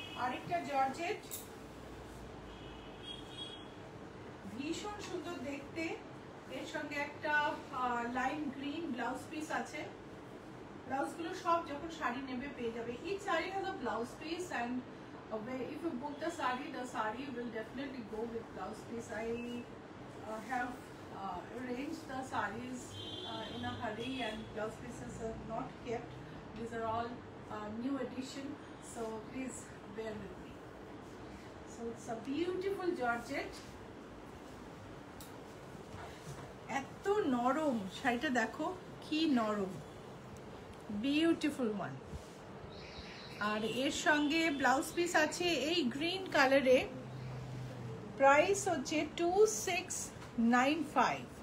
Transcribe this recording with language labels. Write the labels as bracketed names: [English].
[Bangla] আরেকটা জর্জেট, ভীষণ সুন্দর দেখতে, এর সঙ্গে একটা লাইম গ্রিন ব্লাউজ পিস আছে। ব্লাউজগুলো সব যখন শাড়ি নেবে পেয়ে যাবে। [English] Each saree has a blouse piece, and if you book the saree will definitely go with blouse piece. I have arranged the sarees in a hurry, and blouse pieces are not kept. These are all new edition, so please bear with me. So it's a beautiful georgette. [Bangla] এত নরম শাড়িটা, দেখো কি নরম, beautiful one. আর এর সঙ্গে blouse piece আছে এই গ্রিন কালারে। প্রাইস হচ্ছে 2695।